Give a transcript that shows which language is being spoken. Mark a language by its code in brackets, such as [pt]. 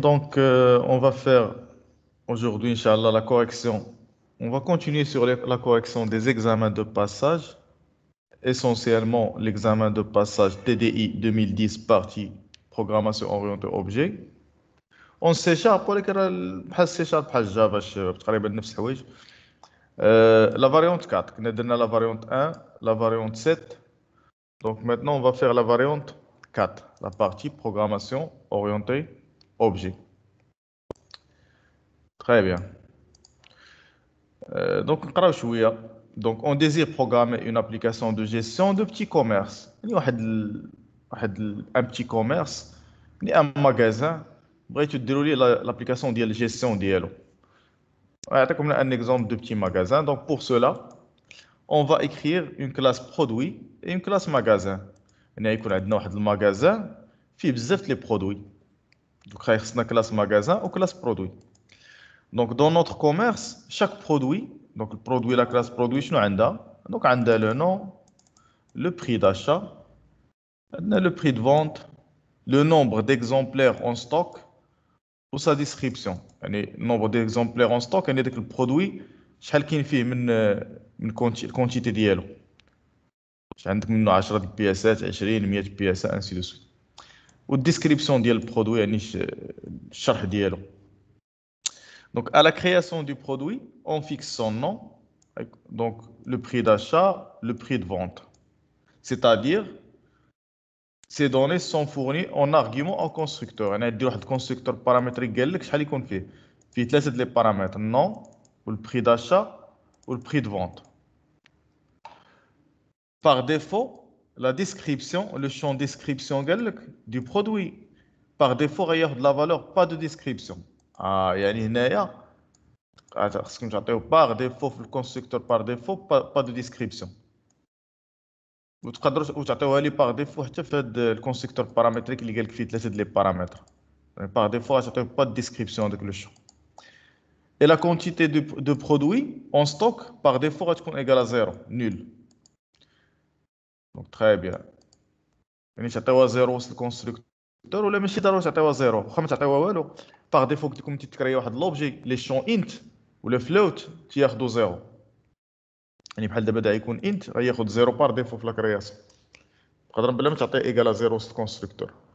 [fr] Donc, on va faire aujourd'hui, Inch'Allah, la correction. On va continuer sur la correction des examens de passage, essentiellement l'examen de passage TDI 2010, partie programmation orientée objet. [ar] On C Sharp ولكن بحال C Sharp بحال Java الشباب تقريبا نفس الحوايج. [fr] La variante 4, [ar] كنا درنا [fr] la variante 1, la variante 7. Donc maintenant, on va faire la variante 4, la partie programmation orientée objet. Très bien. [ar] Donc, نقراو شوية. [fr] Donc, on désire programmer une application de gestion de petits commerces. [ar] يعني [fr] un petit commerce, un magasin. [ar] بغيتو ديروا لي l'application ديال gestion ديالو. [fr] نعطيكم un exemple de petit magasin. Donc, pour cela, on va écrire une classe produit et une classe magasin. [ar] يعني يكون عندنا واحد الماغازان فيه بزاف لي برودوي. [fr] Donc, [ar] خصنا [fr] classe magasin ou classe produit. Donc, dans notre commerce, chaque produit, donc le produit, la classe produit, شنو عندها؟ Donc, عندها le nom, le prix d'achat, le prix de vente, le nombre d'exemplaires en stock ou sa description. [ar] يعني [fr] nombre d'exemplaires en stock, [ar] يعني داك البرودوي شحال كاين فيه من quantité ديالو. شحال عندك منه 10 ديال البياسات، 20 100 بياسة ainsi de suite. والديسكريبسيون ديال البرودوي يعني الشرح ديالو. [fr] Donc, à la création du produit, on fixe son nom, donc le prix d'achat, le prix de vente. C'est-à-dire, ces données sont fournies en argument au constructeur. On a dit un constructeur paramétrique [ar] قال لك شحال يكون فيه. فيه ثلاثة [fr] les paramètres, nom, ou le prix d'achat, ou le prix de vente. Par défaut, la description, le champ description قال لك du produit. Par défaut, il y a de la valeur, pas de description. [ar] يعني هنايا خصكم تعطيو [fr] par défaut في الكونستركتور par défaut pas de description. [ar] وتقدروا تعطيوها لي par défaut حتى في هذا الكونستركتور بارامتريك اللي قال لك فيه ثلاثه لي بارامتر. [fr] par défaut [ar] تعطيو [fr] pas de description داك لو شو. Et la quantité de produits en stock par défaut [ar] غتكون [fr] égale à 0, nul. Donc très bien. [ar] يعني تعطيوها 0 وسط الكونستركتور ولا ماشي ضروري تعطيوها 0. واخا ما تعطيوها والو par défaut كنتيكم تكريو واحد لوبجي لي شون انت ولا فلوت تياخذوا 0. يعني بحال دابا دا يكون انت غياخذ 0 بار ديفو في لا كرياسيون. تقدر بلا ما تعطيه ايغال 0 وسط الكونستركتور.